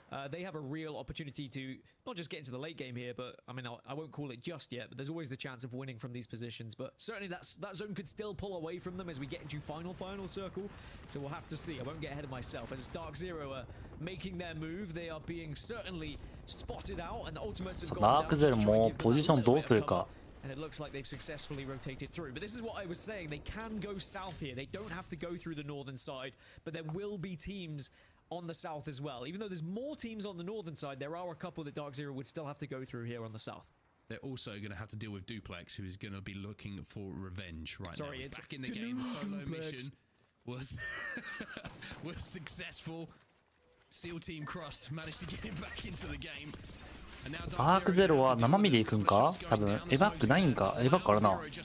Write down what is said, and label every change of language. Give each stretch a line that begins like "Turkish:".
English: They have a real opportunity to not just get into the late game here, but I mean, I won't call it just yet, but there's always the chance of winning from these positions. But certainly that zone could still pull away from them as we get into final circle. So we'll have to see. I won't get ahead of myself. As Dark Zero are making their move, they are being certainly spotted out, and the ultimates have gone down.
Japanese: ダークゼロもポジションどうするか。
English: And it looks like they've successfully rotated through. But this is what I was saying. They can go south here. They don't have to go through the northern side, but there will be teams on the south as well. Even though there's more teams on the northern side, there are a couple that Dark Zero would still have to go through here on the south. they're also going to have to deal with Duplex, who is going to be looking for revenge right now. It's back in the game. The solo Duplex. mission was was successful. SEAL team Crust managed to get him back into the game.
Japanese: アークゼロは生身で行くんか。多分エバックないんか。エバックあるな。